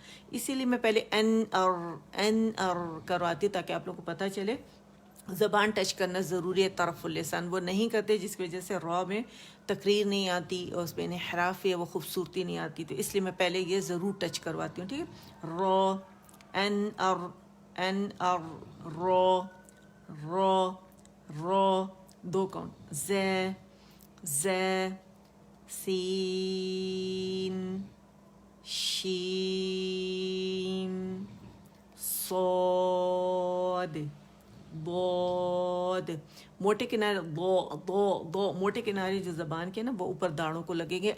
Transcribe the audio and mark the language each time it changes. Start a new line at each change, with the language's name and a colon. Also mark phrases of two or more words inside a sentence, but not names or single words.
Urdu: اسی لیے میں پہلے این اور کرواتی تاکہ آپ لوگوں کو پتہ چلے زبان ٹچ کرنا ضروری ہے
Arabic: طرف اللسان،
Urdu: وہ نہیں کرتے جس کی وجہ سے را میں تقریر نہیں آتی اور اس میں انحراف ہے، وہ خوبصورتی نہیں آتی، تو اس لیے میں پہلے یہ ضرور ٹچ کرواتی ہوں، ٹھیک ہے. را، این ار، را، را، را، 2 کاؤنٹ. ز، سین، شین، صاد، ضاد. موٹے کنارے دو موٹے کنارے جو زبان کے نا وہ اوپر داڑھوں کو لگیں گے.